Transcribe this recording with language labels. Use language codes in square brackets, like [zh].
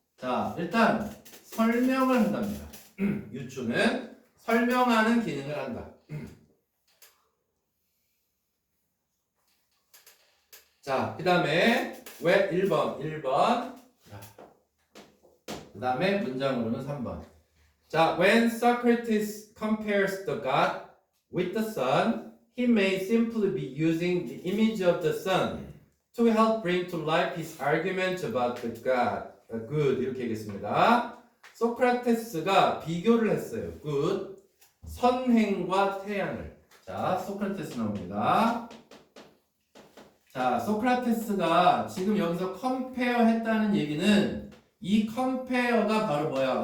[ko] 자, 일단 설명을 한답니다. 유추는 설명하는 기능을 한다. 자, 그 다음에 왜 1번. 그 다음에 문장으로는 3번. [en] 자, when Socrates compares the God with the sun, he may simply be using the image of the sun to help bring to life his argument about the God. [ko] good 이렇게 얘기했습니다. 소크라테스가 비교를 했어요. good 선행과 태양을. 자, 소크라테스 나옵니다. 자, 소크라테스가 지금 여기서 compare 했다는 얘기는 이 compare가 바로 뭐야?